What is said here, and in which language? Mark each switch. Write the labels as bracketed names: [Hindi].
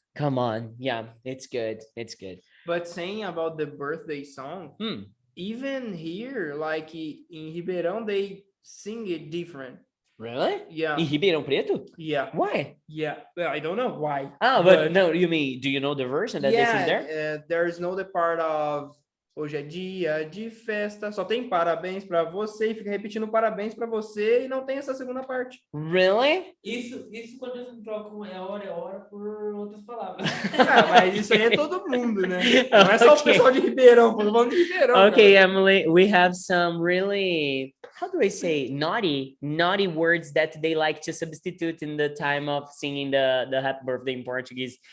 [English] come on. Yeah, it's good. It's good. But saying about the birthday song, even here, like in Ribeirão, they sing it different. Really? Yeah. In Ribeirão Preto? Yeah. Why? Yeah. Well, I don't know why. But no, you mean, do you know the version that they sing there? There's no the part of [Portuguese] hoje é dia de festa, só tem parabéns pra você e fica repetindo parabéns pra você e não tem essa segunda parte. [English] Really? [Portuguese] Isso quando eles trocam é hora por outras palavras. Mas isso aí é todo mundo, né? Não é só o pessoal de Ribeirão, todo mundo de Ribeirão. [English] Okay, [Portuguese] cara. [English] Emily, we have some really, how do I say, naughty words that they like to substitute in the time of singing the happy birthday in Portuguese.